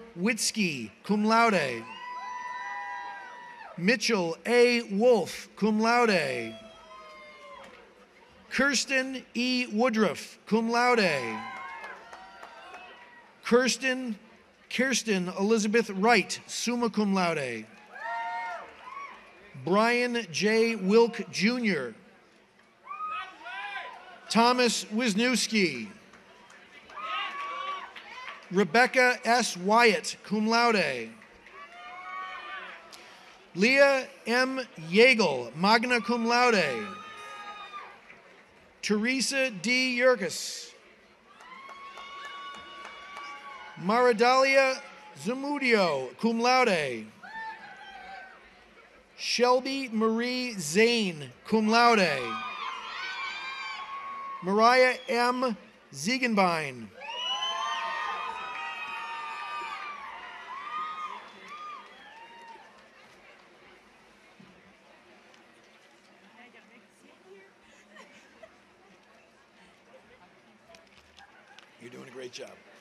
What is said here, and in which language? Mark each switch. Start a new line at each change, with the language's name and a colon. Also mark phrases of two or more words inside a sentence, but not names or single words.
English: Witzke,
Latin: cum laude.
English: Mitchell A. Wolf,
Latin: cum laude.
English: Kirsten E. Woodruff,
Latin: cum laude.
English: Kirsten Elizabeth Wright,
Latin: summa cum laude.
English: Brian J. Wilk Jr. Thomas Wisniewski. Rebecca S. Wyatt,
Latin: cum laude.
English: Leah M. Yeagle,
Latin: magna cum laude.
English: Teresa D. Yerkes. Maridalia Zamudio,
Latin: cum laude.
English: Shelby Marie Zane,
Latin: cum laude.
English: Mariah M. Ziegenbein. You're doing a great job.